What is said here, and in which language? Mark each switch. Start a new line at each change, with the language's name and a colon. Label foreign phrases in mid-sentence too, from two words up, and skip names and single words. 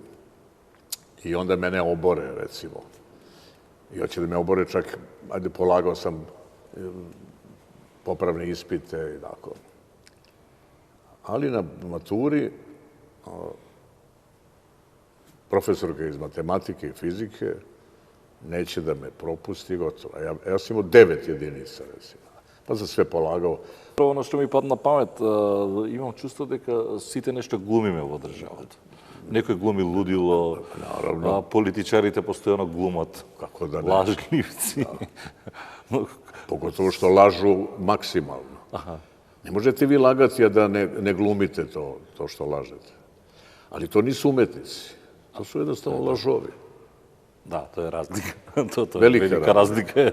Serbian: I onda mene obore, recimo. I hoće da me obore čak, polagao sam popravne ispite i tako. Ali na maturi profesorka iz matematike i fizike neće da me propusti, gotovo. Ja sam imao 9 jedinica, recimo. Pa sam sve polagao.
Macedonian: Ono што ми падна на памет, имам чувство дека сите нешто глумиме во државата. Некој глуми лудило, политичарите постојано глумат, лажливци.
Serbian: Pogotovo što lažu maksimalno. Ne možete vi lagati, a da ne glumite to što lažete. Ali to nisu umetnici. To su jednostavno lažovi. Da, to je razlika. To je velika razlika.